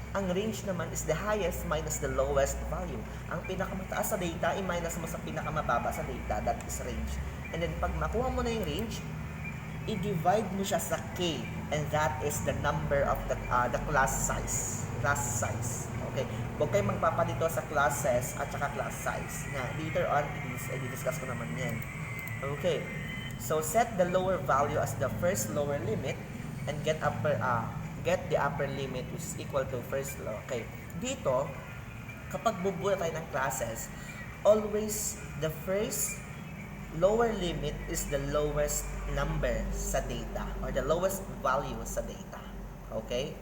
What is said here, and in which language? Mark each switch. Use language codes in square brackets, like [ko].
[tl] Ang range naman [en] is the highest minus the lowest value. [tl] Ang pinakamataas sa data, i-minus mo sa pinakamababa sa data. [en] That is range. [tl] And then, pag makuha mo na yung range, i-divide mo siya sa K. [en] And that is the number of the class size. Okay. [tl] Huwag kayong magpapalito sa classes at saka class size. Na later on, i-discuss ko naman yan. Okay. [en] So, set the lower value as the first lower limit and get the upper limit which is equal to first low. Okay. [tl] Dito, kapag bubuo tayo ng classes, [en] always the first lower limit is the lowest number sa data or the lowest value sa data. Okay?